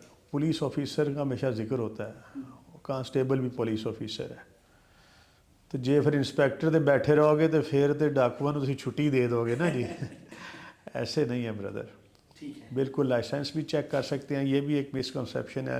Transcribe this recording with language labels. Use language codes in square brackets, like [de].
[ur] Police officer کا ہمیشہ ذکر ہوتا ہے، کانسٹیبل بھی پولیس آفیسر ہے. [pa] تو جے پھر انسپیکٹر دے بیٹھے رہو گے تو پھر تے ڈاکوؤں تسی چھٹی دے دو گے نا جی. [ur] ایسے نہیں ہے بردر. بالکل لائسنس بھی چیک کر سکتے ہیں. یہ بھی ایک مسکنسیپشن ہے.